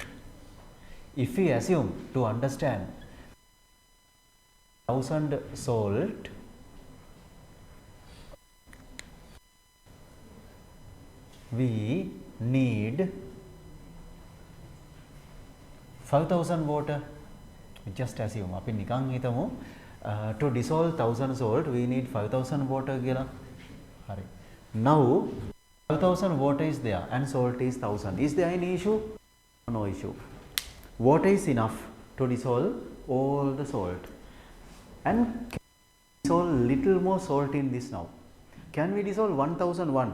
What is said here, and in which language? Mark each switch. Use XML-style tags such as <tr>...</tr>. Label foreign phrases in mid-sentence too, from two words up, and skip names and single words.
<en>If we assume to understand 1000 salt, we need 5,000 water. Just assume</en> <si>අපි නිකන් හිතමු</si> <en>to dissolve 1000 salt we need 5,000 water කියලා. හරි. Now 5,000 water is there and salt is 1000. Is there any issue? No issue. Water is enough to dissolve all the salt, and can we dissolve little more salt in this now? Can we dissolve 1001?</en>